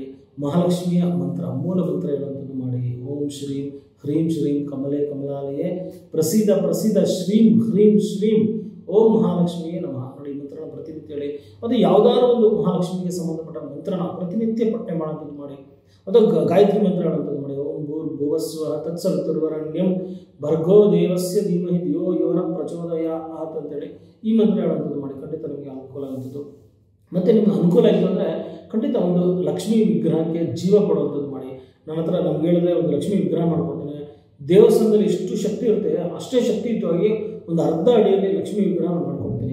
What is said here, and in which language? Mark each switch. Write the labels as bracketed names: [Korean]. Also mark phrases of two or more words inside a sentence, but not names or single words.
[Kannada] ಮಹಾಲಕ್ಷ್ಮಿಯ ಮಂತ್ರ, ಮೂಲ ಮಂತ್ರ ಇರುವಂಥದ್ದು ಮಾಡಿ. [Sanskrit] ಓಂ ಶ್ರೀಂ ಹ್ರೀಂ ಶ್ರೀಂ ಕಮಲೆ ಕಮಲಾಲಯೇ ಪ್ರಸಿದ್ಧ ಶ್ರೀಂ ಹ್ರೀಂ ಶ್ರೀಂ ಓಂ ಮಹಾಲಕ್ಷ್ಮಿಯೇ ನಮಃ. [Kannada] ನೋಡಿ, ಈ ಮಂತ್ರನ ಪ್ರತಿನಿತ್ಯ ಹೇಳಿ. ಅದು ಯಾವುದಾದ್ರು ಒಂದು ಮಹಾಲಕ್ಷ್ಮಿಗೆ ಸಂಬಂಧಪಟ್ಟ ಮಂತ್ರನ ಪ್ರತಿನಿತ್ಯ ಪಠನೆ ಮಾಡುವಂಥದ್ದು ಮಾಡಿ. ಅದು ಗಾಯತ್ರಿ ಮಂತ್ರ ಹೇಳುವಂಥದ್ದು ಮಾಡಿ. [Sanskrit] ಓಂ ಭೂರ್ಭುವಸ್ವಃ ತತ್ಸವಿತುರ್ವರೆಣ್ಯಂ ಭರ್ಗೋ ದೇವಸ್ಯ ಧೀಮಹಿ ಧಿಯೋ ಯೋ ನಃ ಪ್ರಚೋದಯಾತ್ [Kannada] ಅಂತೇಳಿ ಈ ಮಂತ್ರ ಹೇಳುವಂಥದ್ದು ಮಾಡಿ. ಖಂಡಿತ ನಿಮಗೆ ಅನುಕೂಲ ಆಗುವಂಥದ್ದು. ಮತ್ತು ನಿಮ್ಗೆ ಅನುಕೂಲ ಆಯಿತು ಅಂದರೆ ಖಂಡಿತ ಒಂದು ಲಕ್ಷ್ಮೀ ವಿಗ್ರಹಕ್ಕೆ ಜೀವ ಕೊಡುವಂಥದ್ದು ಮಾಡಿ. ನನ್ನ ಹತ್ರ ನಮ್ಗೆ ಹೇಳಿದ್ರೆ ಒಂದು ಲಕ್ಷ್ಮೀ ವಿಗ್ರಹ ಮಾಡ್ಕೊಡ್ತೀನಿ. ದೇವಸ್ಥಾನದಲ್ಲಿ ಎಷ್ಟು ಶಕ್ತಿ ಇರುತ್ತೆ ಅಷ್ಟೇ ಶಕ್ತಿಯುತವಾಗಿ ಒಂದು ಅರ್ಧ ಅಡಿಯಲ್ಲಿ ಲಕ್ಷ್ಮೀ ವಿಗ್ರಹ ಮಾಡ್ಕೊಡ್ತೀನಿ.